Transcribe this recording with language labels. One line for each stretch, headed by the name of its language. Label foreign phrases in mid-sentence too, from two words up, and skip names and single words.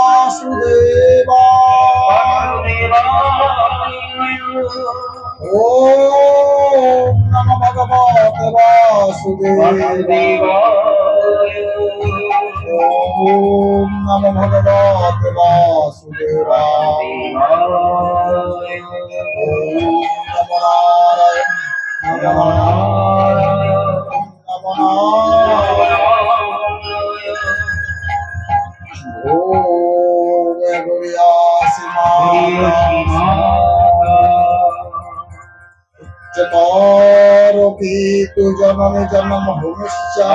Sanskrit: বাসুদেবায়, ওম নমো ভগবতে বাসুদেবায়, ওম নমো ভগবতে বাসুদেবায়, ওম নমো নারায়ণ, নমো নারায়ণ, নমো নারায়ণ। ওম গরিয়াসি চতরপি তু জননী জন্ম ভূমিশ্চ